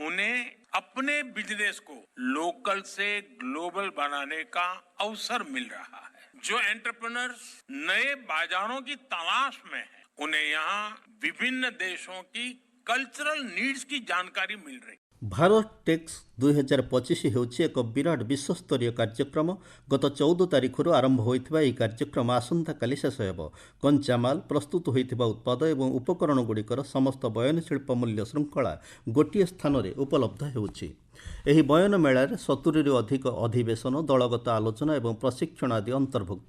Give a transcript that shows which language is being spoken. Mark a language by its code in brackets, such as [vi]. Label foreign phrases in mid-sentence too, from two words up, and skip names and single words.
[hi] उन्हें अपने बिजनेस को लोकल से ग्लोबल बनाने का अवसर मिल रहा है। जो एंटरप्रेन्योर्स नए बाजारों की तलाश में हैं, उन्हें यहाँ विभिन्न देशों की कल्चरल नीड्स की जानकारी मिल रही है। [or] भारत टेक्स 2025 ହେଉଛି ଏକ ବିରାଟ ବିଶ୍ୱସ୍ତରୀୟ କାର୍ଯ୍ୟକ୍ରମ। ଗତ 14 ତାରିଖରୁ ଆରମ୍ଭ ହୋଇଥିବା ଏହି କାର୍ଯ୍ୟକ୍ରମ ଆସନ୍ତାକାଲି ଶେଷ ହେବ। କଞ୍ଚାମାଲ, ପ୍ରସ୍ତୁତ ହୋଇଥିବା ଉତ୍ପାଦ ଏବଂ ଉପକରଣଗୁଡ଼ିକର ସମସ୍ତ ବୟନଶିଳ୍ପ ମୂଲ୍ୟ ଶୃଙ୍ଖଳା ଗୋଟିଏ ସ୍ଥାନରେ ଉପଲବ୍ଧ ହେଉଛି। ଏହି ବୟନ ମେଳାରେ 70ରୁ ଅଧିକ ଅଧିବେଶନ, ଦଳଗତ ଆଲୋଚନା ଏବଂ ପ୍ରଶିକ୍ଷଣ ଆଦି ଅନ୍ତର୍ଭୁକ୍ତ।